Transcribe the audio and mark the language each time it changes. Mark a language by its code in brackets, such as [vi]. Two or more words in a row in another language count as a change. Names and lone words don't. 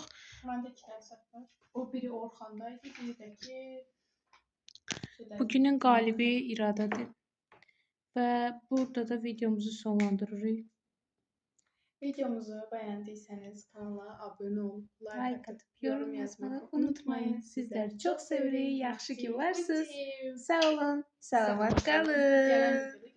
[az] Məndə 2 dənə səhv var. O biri Orxandaydı, biri də ki Bugünün qalibi İradadır. Və burada da videomuzu sonlandırırıq. Videomuzu bəyəndiysəniz kanala abunə ol, Like like atıp atıp yorum yorum yazmağı yazmayı unutmayın. Sizləri çox sevirik. Yaxşı ki varsınız. Sağ olun. Sağ Salamat olun. kalın. Gələn